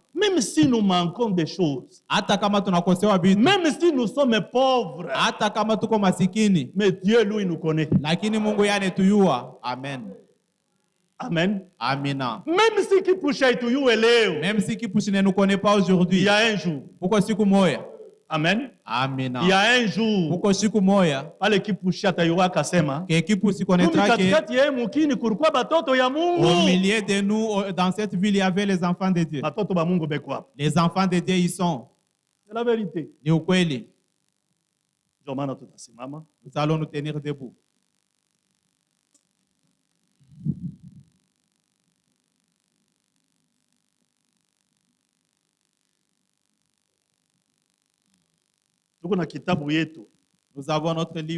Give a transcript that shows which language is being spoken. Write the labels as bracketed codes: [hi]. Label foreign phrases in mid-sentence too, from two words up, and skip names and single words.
[fr] même si nous manquons des choses, même si nous sommes pauvres, mais Dieu lui nous connaît. Amen. Amen. [sw] Amina. [fr] Même si Kipushi ne nous connaît pas aujourd'hui, il y a un jour. Amen. [sw] Amina. [fr] Il y a un jour. [sw] Pale Kipushi atayua kasema. [fr] Que Kipushi connaîtra que au milieu de nous, dans cette ville, il y avait les enfants de Dieu. Les enfants de Dieu, ils sont. C'est la vérité. [sw] Ni ukweli. [fr] Nous allons nous tenir debout. Nous avons notre livre.